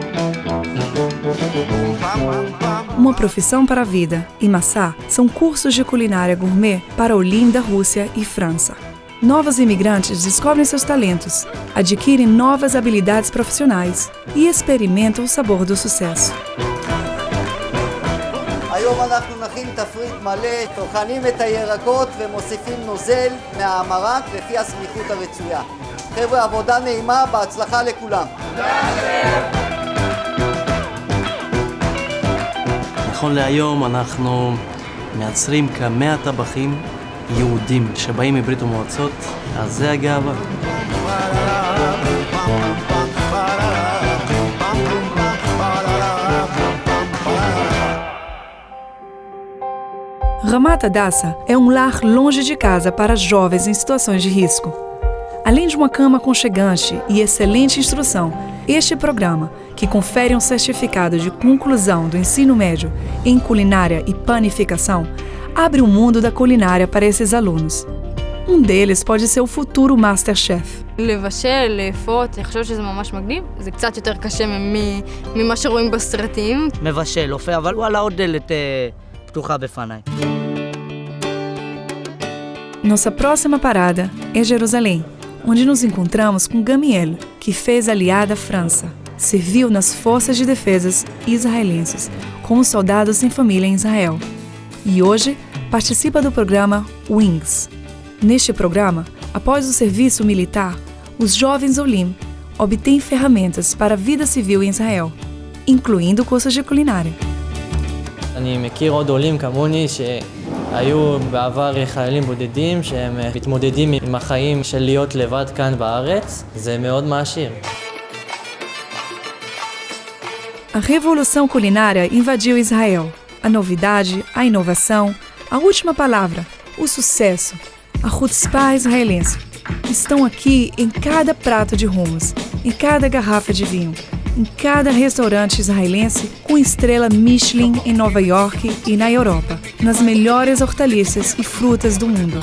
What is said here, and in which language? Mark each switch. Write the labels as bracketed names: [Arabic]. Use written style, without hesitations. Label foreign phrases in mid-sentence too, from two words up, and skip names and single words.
[Portuguese] Uma profissão para a vida e Massá são cursos de culinária gourmet para Olim da Rússia e França. Novos imigrantes descobrem seus talentos, adquirem novas habilidades profissionais e experimentam o sabor do sucesso. [Hebrew] היום אנחנו נכין תפריט מלא, טוחנים את הירקות ומוסיפים נוזל מהמרק לפי הסמיכות הרצויה. חבר'ה, עבודה נעימה, בהצלחה לכולם. נכון להיום אנחנו מייצרים כ100 טבחים יהודים שבאים מברית המועצות, אז זה הגאווה. [Portuguese] Ramat Hadassah é um lar longe de casa para jovens em situações de risco. Além de uma cama aconchegante e excelente instrução, este programa, que confere um certificado de conclusão do ensino médio em culinária e panificação, abre o mundo da culinária para esses alunos. Um deles pode ser o futuro Masterchef. [Hebrew] לבשל, לאפות, אני חושבת שזה ממש מגניב. זה קצת יותר קשה ממה שרואים בסרטים. מבשל, אופה, אבל וואלה, עוד דלת פתוחה בפניי. [Portuguese] Nossa próxima parada é Jerusalém, onde nos encontramos com Gamiel, que fez Aliyá da França. Serviu nas forças de defesas israelenses, como soldado sem família em Israel. E hoje participa do programa Wings. Neste programa, após o serviço militar, os jovens Olim obtêm ferramentas para a vida civil em Israel, incluindo cursos de culinária. [Hebrew] אני מכיר עוד עולים כמוני היו בעבר חיילים בודדים שהם מתמודדים עם החיים של להיות לבד כאן בארץ. זה מאוד מעשיר. [Portuguese] A revolução culinária invadiu Israel. A novidade, a inovação, a última palavra, o sucesso, a chutzpah israelense, estão aqui em cada prato de hummus, em cada garrafa de vinho, em cada restaurante israelense com estrela Michelin em Nova York e na Europa, nas melhores hortaliças e frutas do mundo.